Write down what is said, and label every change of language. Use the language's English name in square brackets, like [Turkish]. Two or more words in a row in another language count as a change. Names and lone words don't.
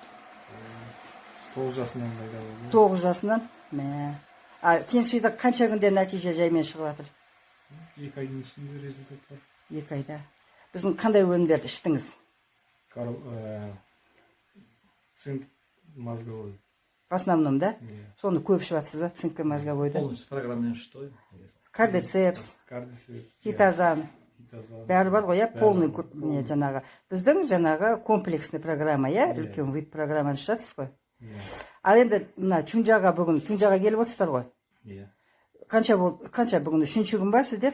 [Kazakh] 9 жасымнан пайда болды. 9 жасынан? Мә. Сен қанша күнде нәтиже жаймен шығып жатыр? 2 айдың ішінде результат бар. 2 айда. Біздің қандай өнімдерді іштіңіз? [Russian] Цинк мозговой. В основном, да? [Kazakh] Иә. Соны көп ішіп жатсыз ба? [Russian] Цинк мозговойды? Полностью программный что? Кардицепс, Кардицепс. хитозан. [Kazakh] Бәрі бар ғой, полный не жаңағы. Біздің жаңағы [Russian] комплексный программа, [Kazakh] үлкен вид программаны ішіп жатсыз ғой. Ал енді мына Чунжаға бүгін Чунжаға келіп отырсыздар ғой. Иә. Қанша бүгін 3-ші күн ба сіздер?